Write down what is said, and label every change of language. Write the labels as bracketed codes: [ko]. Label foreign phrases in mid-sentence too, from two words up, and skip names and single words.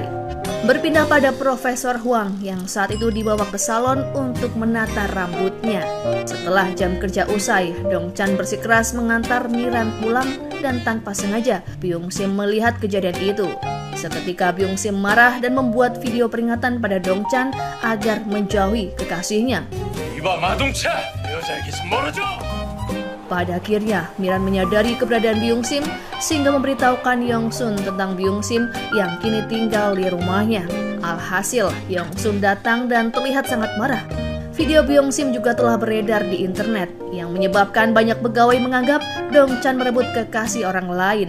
[id] Berpindah pada Profesor Huang yang saat itu dibawa ke salon untuk menata rambutnya. Setelah jam kerja usai, Dongchan bersikeras mengantar Miran pulang dan tanpa sengaja, Byung-sim melihat kejadian itu. Seketika Byung-sim marah dan membuat video peringatan pada Dongchan agar menjauhi kekasihnya. [ko] 이봐 마동차, 여자에게 손 멀어져. [id] Pada akhirnya, Miran menyadari keberadaan Byung-sim sehingga memberitahukan Yongsun tentang Byung-sim yang kini tinggal di rumahnya. Alhasil, Yongsun datang dan terlihat sangat marah. Video Byung Sim juga telah beredar di internet yang menyebabkan banyak pegawai menganggap Dong Chan merebut kekasih orang lain.